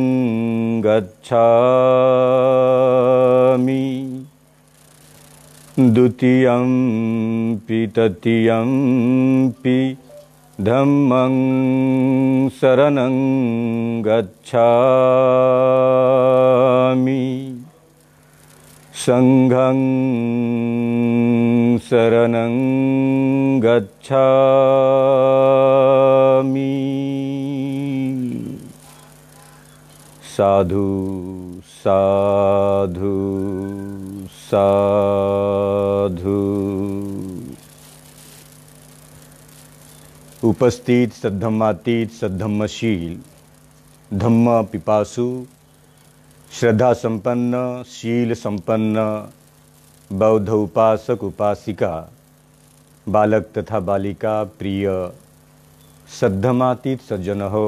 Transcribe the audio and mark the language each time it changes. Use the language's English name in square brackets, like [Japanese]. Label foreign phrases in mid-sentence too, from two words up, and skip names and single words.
[Pali] gacchami, Dutiyampi tatiyampi, Dhammang saranang gacchami, Sanghang saranang gacchami. Sadhu, sadhu, sadhu. [Marathi] उपस्थित सद्धम्मातीत सद्धम्मशील धम्म पिपासु श्रद्धा संपन्न शील संपन्न बौद्ध उपासक उपासिका बालक तथा बालिका प्रिय सद्धमातीत सज्जन हो.